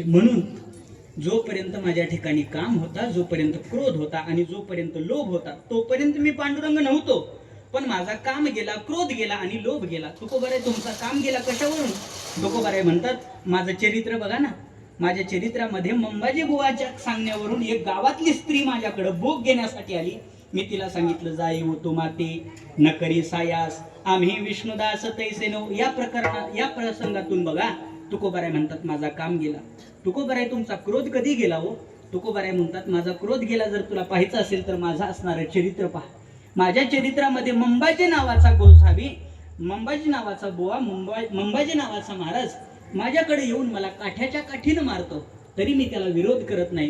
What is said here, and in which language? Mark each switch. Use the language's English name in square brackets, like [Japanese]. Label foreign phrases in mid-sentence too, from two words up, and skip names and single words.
[Marathi] म्हणून जोपर्यंत माझ्या ठिकाणी काम होता, जोपर्यंत क्रोध होता आणि जोपर्यंत लोभ होता, तोपर्यंत मी पांडुरंग नव्हतो. पण माझा काम गेला, क्रोध गेला आणि लोभ गेला. तुकोबाराय तुमचा काम गेला कशावरून? तुकोबाराय म्हणतात, माझं चरित्र बघा ना. माझ्या चरित्रामध्ये मंबाजी बुवाच्या सांगण्यावरून एक गावातली स्त्री माझ्याकडे भोग घेण्यासाठी आली. मी तिला सांगितलं, जाई हो तू माते न करी सायास आम्ही विष्णुदास तैसे नो. या प्रसंगातून बघा तुकोबाराय म्हणतात, माझा काम गेला. तुकोबाराय तुमचा क्रोध कधी गेला हो? तुकोबाराय म्हणतात, माझा क्रोध गेला जर तुला पाहायचं असेल तर माझं असणारं चरित्र पहा. माझ्या चरित्रामध्ये मंबाजी नावाचा गोसावी, मंबाजी नावाचा बुवा, मंबाजी नावाचा महाराज माझ्याकडे येऊन मला काठ्याच्या काठीनं मारतो, तरी मी त्याला विरोध करत नाही.